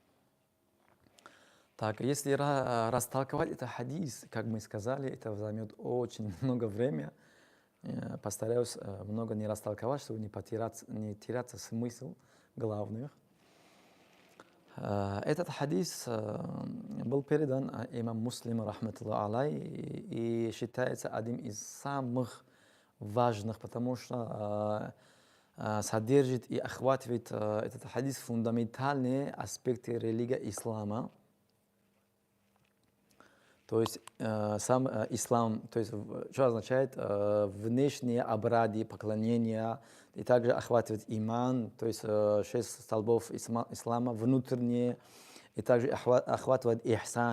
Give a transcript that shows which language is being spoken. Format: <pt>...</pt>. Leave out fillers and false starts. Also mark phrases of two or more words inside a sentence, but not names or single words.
<ru>Так, если растолковать этот хадис, как мы сказали, это займет очень много времени. Постараюсь много не растолковать, чтобы не теряться смысл главных. Этот хадис был передан имам Муслим,</ru> <ar>رحمة الله عليه,</ar> <ru>и считается одним из самых важных, потому что содержит и охватывает этот хадис фундаментальные аспекты религии ислама. То есть сам ислам, то есть что означает внешние обряды поклонения, и также охватывает иман, то есть 6 столбов ислама, внутренние, и также охватывает ихсан.</ru>